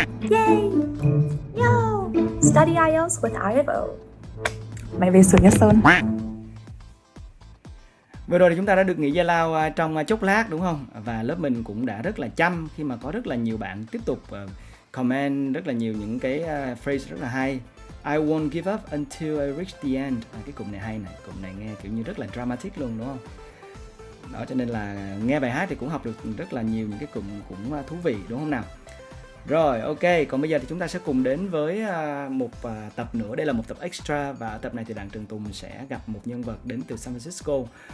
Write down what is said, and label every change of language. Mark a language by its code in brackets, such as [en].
[en] Yay! Yo! Study IELTS with IFO. [vi] Mày về sửa nhá Sơn. Vừa rồi thì chúng ta đã được nghỉ giải lao trong chốc lát đúng không? Và lớp mình cũng đã rất là chăm khi mà có rất là nhiều bạn tiếp tục comment rất là nhiều những cái phrase rất là hay. [en] I won't give up until I reach the end. [vi] Cái cụm này hay này, cụm này nghe kiểu như rất là dramatic luôn đúng không? Đó cho nên là nghe bài hát thì cũng học được rất là nhiều những cái cụm cũng thú vị đúng không nào? Rồi ok, còn bây giờ thì chúng ta sẽ cùng đến với một tập nữa. Đây là một tập extra và ở tập này thì Đặng Trường Tùng sẽ gặp một nhân vật đến từ San Francisco.